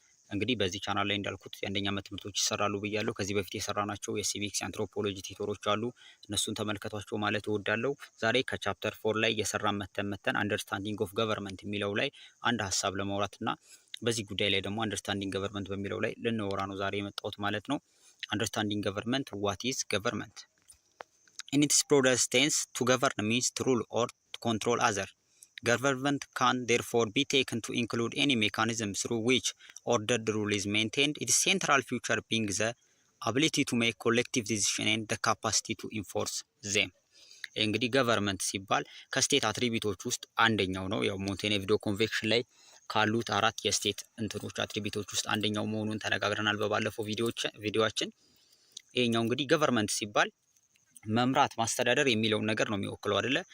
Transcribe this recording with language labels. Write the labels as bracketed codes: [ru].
[am] እንግዲህ በዚህ ቻናል ላይ እንዳልኩት የአንደኛ ዓመት ትምህርቶች ይሰራሉ ብያለሁ። ከዚህ በፊት የሰራናቸው የሲቪክስ አንትሮፖሎጂ ቲቶሮች አሉ፣ እነሱን ተመልከቷቸው ማለት እወዳለሁ። ዛሬ ከቻፕተር 4 ላይ የሰራን መተን አንደርስታንዲንግ ኦፍ ገቨርንመንት የሚለው ላይ አንድ ሀሳብ ለማውራትና በዚህ ጉዳይ ላይ ደግሞ [en] አንደርስታንዲንግ ገቨርንመንት በሚለው ላይ ልንወራ ነው ዛሬ የመጣሁት ማለት ነው። አንደርስታንዲንግ ገቨርንመንት ዋት ኢዝ ገቨርንመንት ኢን ኢትስ broadest sense to govern means to rule or to control other. Government can therefore be taken to include any mechanism through which ordered rule is maintained, its central feature being the ability to make collective decisions and the capacity to enforce them. [am] እንግዲህ ገቨርንመንት ሲባል ከስቴት አትሪቢዩቶች ውስጥ አንደኛው ነው። ያው ሞንቴኔቪዲዮ ኮንቬንሽን ላይ ካሉት አራት የስቴት እንትኖች አትሪቢዩቶች ውስጥ አንደኛው መሆኑን ተነጋግረናል በባለፈው ቪዲዮአችን። ይሄኛው እንግዲህ ገቨርንመንት ሲባል መምራት ማስተዳደር የሚለውን ነገር ነው የሚወክለው አይደለ?